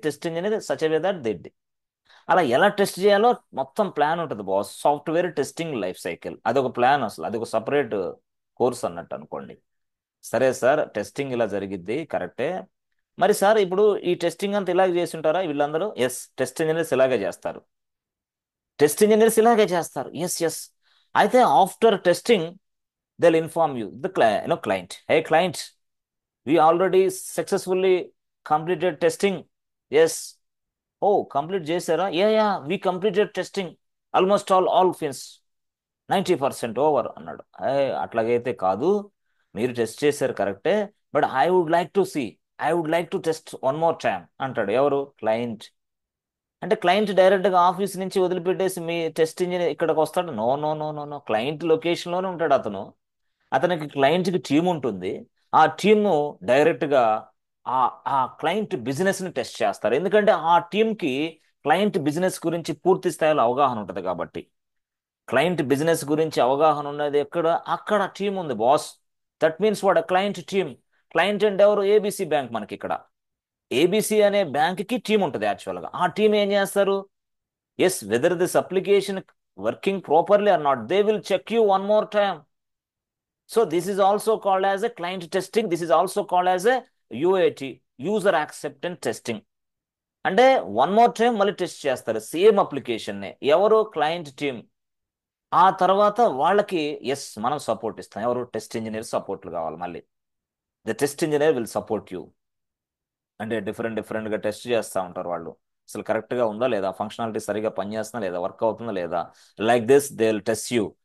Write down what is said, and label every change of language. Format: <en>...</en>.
<en>Test engineer such way that they.</en> <te>అలా ఎలా test చేయాలో మొత్తం ప్లాన్ ఉంటుంది boss. Software testing life cycle అదొక ప్లాన్, అసలు అదొక సపరేట్ కోర్స్ అన్నట్టు అనుకోండి. సరే సార్, టెస్టింగ్ ఇలా జరిగిద్ది కరెక్టే. మరి సార్ ఇప్పుడు ఈ టెస్టింగ్ అంతా ఇలాగే చేసి ఉంటారా వీళ్ళందరూ? టెస్ట్ ఇంజనీర్స్ ఇలాగే చేస్తారు.</te> <en>Yes అయితే after testing they'll inform you, the client, hey client, we already successfully completed testing. Yes. Oh, complete చేశారా? We completed testing, almost all fins, 90% over అన్నాడు.</en> <te>అట్లాగైతే కాదు, మీరు టెస్ట్ చేశారు కరెక్టే,</te> <en>but I would like to test one more time</en> <te>అంటాడు. ఎవరు? Client. అంటే client డైరెక్ట్గా ఆఫీస్ నుంచి వదిలిపెట్టేసి మీ టెస్ట్ ఇంజనీర్ ఇక్కడికి వస్తాడు? No no no no no, client లొకేషన్లోనే ఉంటాడు అతను. అతనికి క్లయింట్కి టీం ఉంటుంది. ఆ టీము డైరెక్ట్గా ఆ ఆ క్లయింట్ బిజినెస్ని టెస్ట్ చేస్తారు, ఎందుకంటే ఆ టీంకి క్లయింట్ బిజినెస్ గురించి పూర్తి స్థాయిలో అవగాహన ఉంటుంది కాబట్టి. క్లయింట్ బిజినెస్ గురించి అవగాహన ఉన్నది అక్కడ టీం ఉంది boss.</te> <en>that means what</en> <te>client team. Client అంటే ఎవరు? ABC bank. మనకి ఇక్కడ ఏబిసి అనే బ్యాంక్కి టీం ఉంటుంది యాక్చువల్గా. ఆ టీం ఏం చేస్తారు?</te> <en>Whether this application working properly or not, they will check you one more time. So this is also called as a client testing. This is also called as a UAT, user acceptance testing.</en> <te>అంటే one more time మళ్ళీ test చేస్తారు same అప్లికేషన్ని. ఎవరు? Client team. ఆ తర్వాత వాళ్ళకి మనం support ఇస్తాం. ఎవరు? టెస్ట్ ఇంజనీర్ సపోర్ట్లు కావాలి. మళ్ళీ</te> <en>The test engineer will support you.</en> <te>అంటే డిఫరెంట్గా టెస్ట్ చేస్తూ ఉంటారు వాళ్ళు, అసలు కరెక్ట్గా ఉందా లేదా, ఫంక్షనాలిటీ సరిగా పనిచేస్తుందా లేదా, వర్క్ అవుతుందా లేదా,</te> <en>Like this they will test you.</en>